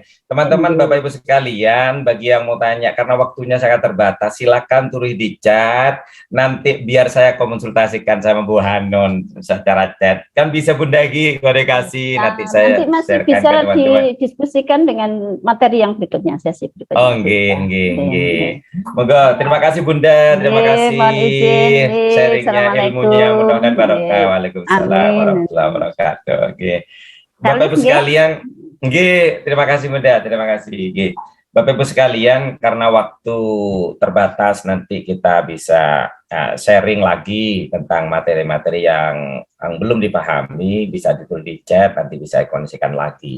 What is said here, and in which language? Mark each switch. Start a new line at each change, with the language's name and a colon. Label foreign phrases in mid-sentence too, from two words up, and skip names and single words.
Indonesian: Teman-teman, Bapak Ibu sekalian, bagi yang mau tanya karena waktunya sangat terbatas, silakan tulis di chat. Nanti biar saya konsultasikan sama Bu Hanun secara chat. Kan bisa Bunda Gi komunikasi, nanti saya Nanti masih sharekan bisa ke teman-teman. didiskusikan dengan materi yang berikutnya, sesi berikutnya.
Javanese: Oh, nggih, nggih, Nggih, nggih. nggih.
Indonesian: Moga, terima kasih Bunda, terima
Javanese: Nggih,
Indonesian: kasih mohon izin. Nggih, sharingnya, assalamualaikum. ilmunya, mudah-mudahan barokah.
Javanese: Nggih.
Indonesian: Waalaikumsalam Amin.
Arabic: warahmatullahi wabarakatuh.
Indonesian: Oke. Bapak Salih, Ibu
Javanese: nggih.
Indonesian: sekalian, nggih, terima kasih Bunda, terima kasih.
Javanese: Nggih.
Indonesian: Bapak Ibu sekalian, karena waktu terbatas nanti kita bisa sharing lagi tentang materi-materi yang belum dipahami, bisa ditulis di chat, nanti bisa dikondisikan lagi.